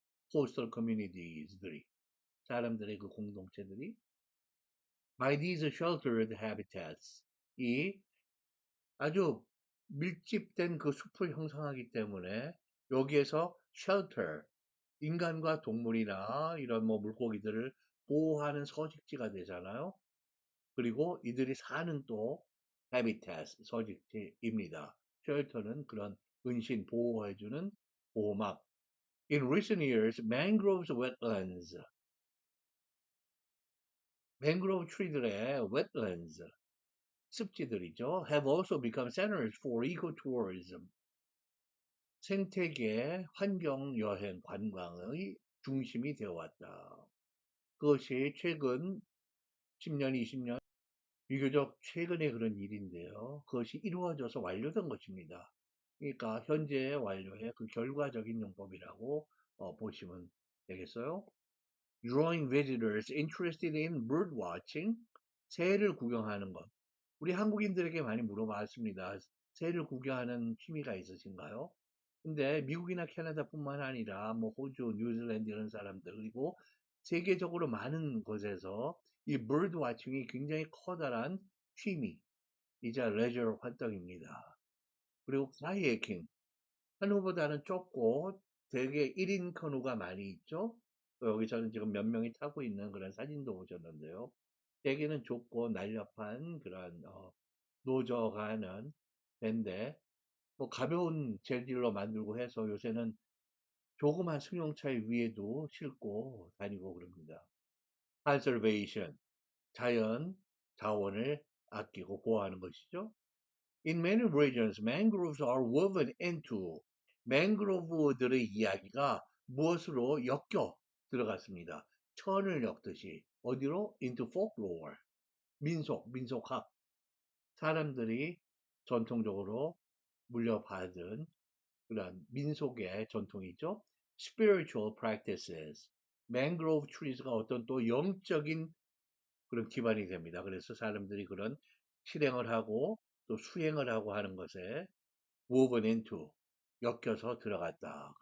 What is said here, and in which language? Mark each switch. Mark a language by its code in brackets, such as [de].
[ko] coastal communities들이 사람들의 그 공동체들이 [en] by these sheltered habitats [ko] 이 아주 밀집된 그 숲을 형성하기 때문에 여기에서 shelter 인간과 동물이나 이런 뭐 물고기들을 보호하는 서식지가 되잖아요. 그리고 이들이 사는 또 habitat 서식지입니다. shelter는 그런 은신 보호해주는 보호막. [en] In recent years, mangroves wetlands, [ko] 맹그로브 트리들의 [en] wetlands [ko] 습지들이죠. [en] have also become centers for ecotourism. [ko] 생태계, 환경, 여행, 관광의 중심이 되어왔다. 그것이 최근 10년, 20년, 비교적 최근의 그런 일인데요. 그것이 이루어져서 완료된 것입니다. 그러니까 현재 완료의 그 결과적인 용법이라고 보시면 되겠어요. [en] Drawing visitors interested in bird watching, [ko] 새를 구경하는 것. 우리 한국인들에게 많이 물어봤습니다. 새를 구경하는 취미가 있으신가요? 근데 미국이나 캐나다뿐만 아니라 뭐 호주, 뉴질랜드 이런 사람들 그리고 세계적으로 많은 곳에서 이 bird watching이 굉장히 커다란 취미이자 레저 활동입니다. 그리고 카야킹 한우보다는 좁고 되게 1인 커누가 많이 있죠. 여기서는 지금 몇 명이 타고 있는 그런 사진도 보셨는데요. 대개는 좁고 날렵한 그런 노저가 하는 배인데 뭐 가벼운 재질로 만들고 해서 요새는 조그만 승용차 위에도 싣고 다니고 그럽니다. conservation, 자연 자원을 아끼고 보호하는 것이죠. [en] In many regions, mangroves are woven into [ko] 맹그로브들의 이야기가 무엇으로 엮여 들어갔습니다. 천을 엮듯이 어디로? into folklore, 민속학. 사람들이 전통적으로 물려받은 그런 민속의 전통이죠. [en] spiritual practices. [ko] mangrove trees가 어떤 또 영적인 그런 기반이 됩니다. 그래서 사람들이 그런 실행을 하고 또 수행을 하고 하는 것에 [en] woven into [ko] 엮여서 들어갔다.